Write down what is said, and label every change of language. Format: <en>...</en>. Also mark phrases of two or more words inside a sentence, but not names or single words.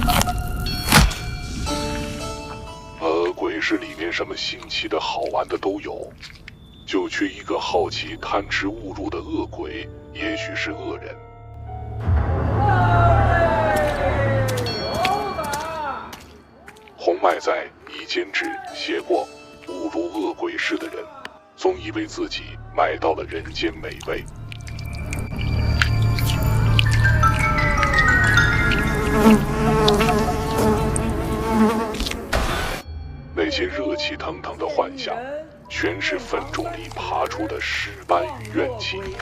<zh>鬼市里面什麼新奇的好玩的都有，就缺一个好奇贪吃误入的恶鬼，也許是惡人。洪邁在已監制寫過，誤入惡鬼市的人，總以為自己買到了人間美味。那些熱氣騰騰的幻想，全是墳冢裡爬出的屍斑與怨氣。</zh>